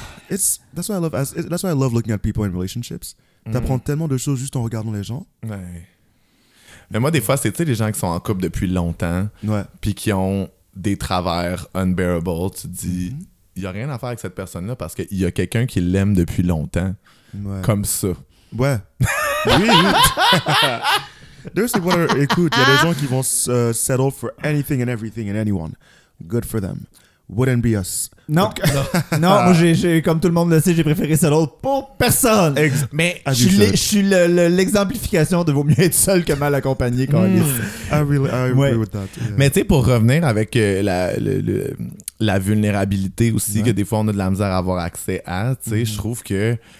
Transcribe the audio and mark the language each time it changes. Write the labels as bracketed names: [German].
[English] That's why I love looking at people in relationships. [French] T'apprends tellement de choses juste en regardant les gens. Ouais. Mais moi, des fois, c'est, tu sais, les gens qui sont en couple depuis longtemps. Ouais. Puis qui ont des travers unbearable. Tu dis, il n'y a rien à faire avec cette personne-là parce qu'il y a quelqu'un qui l'aime depuis longtemps. Ouais. Comme ça. Ouais. Oui. Oui. Écoute, il y a des gens qui vont [English] settle for anything and everything and anyone. Good for them. Wouldn't be us. [French] Non. Okay. Non, moi, j'ai, comme tout le monde le sait, j'ai préféré settle pour personne. Mais je suis l'exemplification de vaut mieux être seul que mal accompagné quand on [English] est. I agree ouais. with that. Yeah. [French] Mais tu sais, pour revenir avec la vulnérabilité aussi, ouais. que des fois on a de la misère à avoir accès à, tu sais, je trouve que.